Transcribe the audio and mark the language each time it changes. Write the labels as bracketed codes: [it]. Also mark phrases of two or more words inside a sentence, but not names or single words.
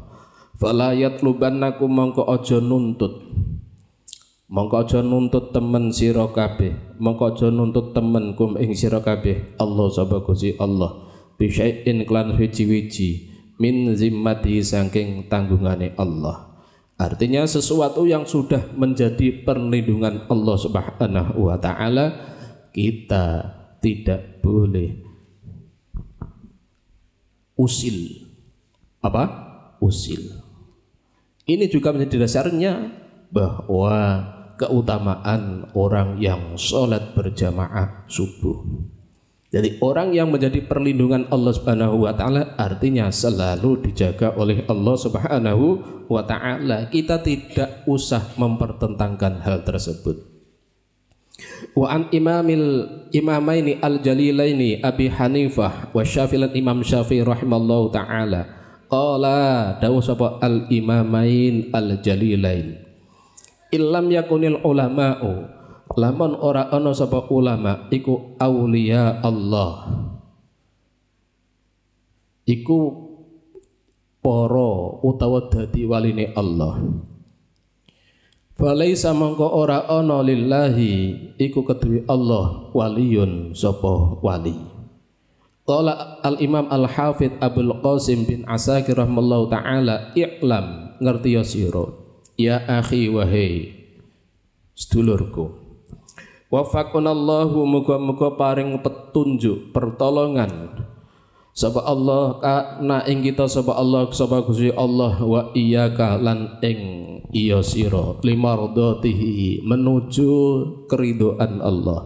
[ar] فلا يطلبنكم [jv] mongko aja nuntut temen sira kabeh, mongko aja nuntut temen kum ing sira kabeh Allah sapa Gusti Allah bisyai'in klan wiji-wiji [ar] من ذمة [jv] saking tanggungane Allah. [id] Artinya sesuatu yang sudah menjadi perlindungan Allah [ar] سبحانه وتعالى, [id] kita tidak boleh usil. Ini juga menjadi dasarnya bahwa keutamaan orang yang sholat berjamaah subuh. Jadi orang yang menjadi perlindungan Allah [ar] سبحانه وتعالى [id] artinya selalu dijaga oleh Allah [ar] سبحانه وتعالى. [id] Kita tidak usah mempertentangkan hal tersebut. [ar] وعن الإمامين الجليلين أبي حنيفة والشافعي الإمام الشافعي رحمه الله تعالى قال [jv] dawuh sapa [ar] الإمامين الجليلين إن لم يكن العلماء [jv] lamun ora ana sapa ulama iku [ar] أولياء الله, [jv] iku para utawa dadi waline Allah. Falaisa mangko ora ana lillahi iku kedue Allah waliyun sapa wali. [ar] قال الإمام الحافظ عبد القاسم بن عساكر رحمه الله تعالى, [jv] i'lam ngerti ya sira [ar] يا أخي [jv] wahai sedulurku, wafaqanallahu muga-muga paring petunjuk pertolongan sapa Allah kana ing kita sapa Allah sapa Gusti Allah [ar] وإياك [jv] lan ing iya sira limardatihi [id] menuju keridhaan Allah.